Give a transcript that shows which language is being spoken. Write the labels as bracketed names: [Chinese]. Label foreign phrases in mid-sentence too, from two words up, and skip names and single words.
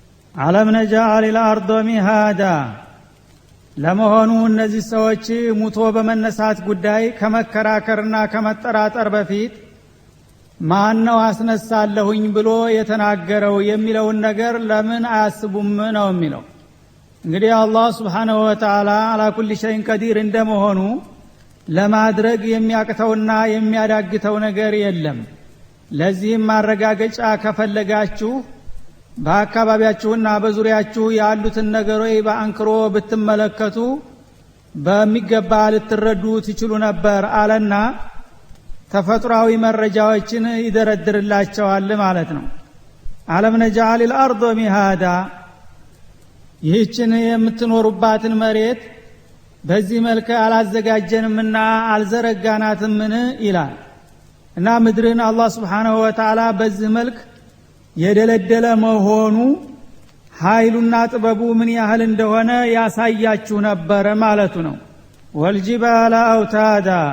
[Arabic] ألم نجعل الارض مهادا [Amharic] ለመሆኑ እነዚህ ሰዎች ሙቶ በመነሳት ጉዳይ ከመከራከርና ከመጠራጠር በፊት ማን ነው አስነሳለሁኝ ብሎ የተናገረው የሚለውን ነገር ለምን አያስቡም ነው የሚለው። እንግዲህ አላህ [Arabic] سبحانه وتعالى على كل شيء قدير [Amharic] እንደመሆኑ ለማድረግ የሚያቅተውና የሚያዳግተው ነገር የለም። ለዚህም ማረጋገጫ ከፈለጋችሁ በአካባቢያችሁና በዙሪያችሁ ያሉትን ነገሮች በአንክሮ ብትመለከቱ በሚገባ ልትረዱ ትችሉ ነበር አለና ተፈጥሯዊ መረጃዎችን ይደረድርላቸዋል ማለት ነው። [Arabic] ألم نجعل الارض مهادا [Amharic] ይህችን የምትኖሩባትን መሬት በዚህ መልኩ አላዘጋጀንምና አልዘረጋናትምን ይላል። እና ምድርን አላህ [Arabic] سبحانه وتعالى [Amharic] በዚህ መልኩ የደለደለ መሆኑ ኃይሉና ጥበቡ ምን ያህል እንደሆነ ያሳያችሁ ነበር ማለቱ ነው። [Arabic] والجبال أوتادا